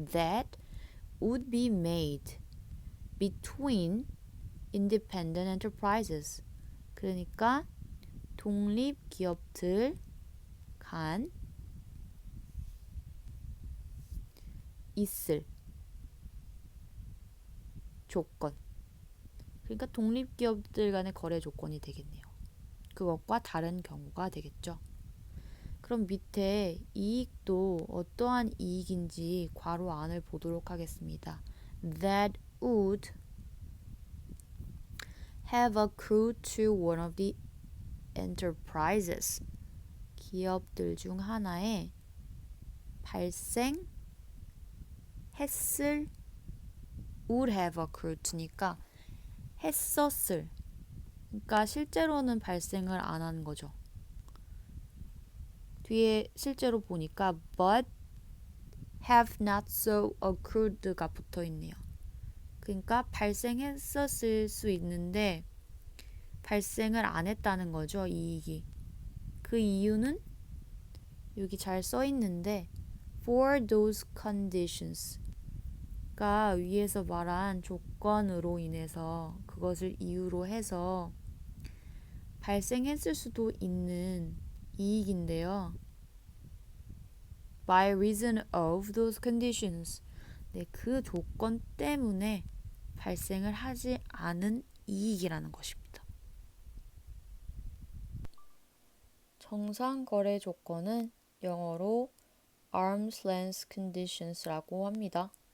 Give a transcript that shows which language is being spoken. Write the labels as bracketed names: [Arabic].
[English] that would be made between independent enterprises [Korean] 그러니까 독립 기업들 간 있을 조건 그러니까 독립 기업들 간의 거래 조건이 되겠네요. 그것과 다른 경우가 되겠죠. 그럼 밑에 이익도 어떠한 이익인지 괄호 안을 보도록 하겠습니다. [English] That would have accrued to one of the enterprises. [Korean] 기업들 중 하나에 발생했을 [English] would have accrued [Korean] 니까 했었을 그러니까 실제로는 발생을 안 한 거죠. 뒤에 실제로 보니까 [English] but have not so accrued [Korean] 가 붙어 있네요. 그러니까 발생했었을 수 있는데 발생을 안 했다는 거죠, 이익이. 그 이유는 여기 잘 써 있는데 [English] for those conditions [Korean] 가 위에서 말한 조건으로 인해서 그것을 이유로 해서 발생했을 수도 있는 이익인데요. [English] by reason of those conditions. [Korean] 네, 그 조건 때문에 발생을 하지 않은 이익이라는 것입니다. 정상 거래 조건은 영어로 arm's length conditions라고 합니다.